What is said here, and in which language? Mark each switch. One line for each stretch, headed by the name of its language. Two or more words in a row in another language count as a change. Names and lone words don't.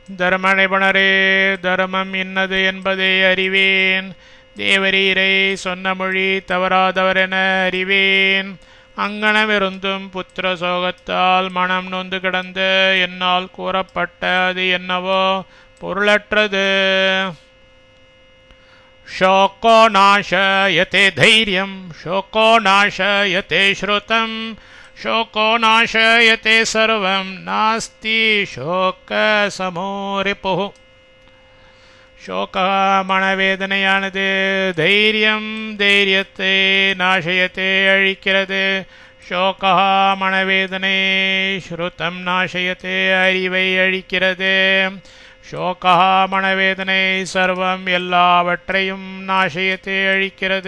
Tamil: தர்ம நிபுணரே, தர்மம் இன்னது என்பதை அறிவேன். தேவரீரை சொன்ன மொழி தவறாதவரென அறிவேன். அங்கனமிருந்தும் புத்திர சோகத்தால் மனம் நொந்து கிடந்த என்னால் கூறப்பட்ட அது என்னவோ பொருளற்றது.
Sanskrit: शोको नाशयते धैर्यं शोको नाशयते श्रुतं शोको नाशयते सर्वं नास्ति शोकसमो रिपुः.
Tamil: शोकः மனவேதனையானது. தைரியம் தைரியத்தை நாசயத்தை அழிக்கிறது. शोकः மனவேதனை.
Sanskrit: श्रुतं नाशयते
Tamil: அறிவை அழிக்கிறது. शोकः மனவேதனை. சர்வம் எல்லாவற்றையும் நாசயத்தை அழிக்கிறது.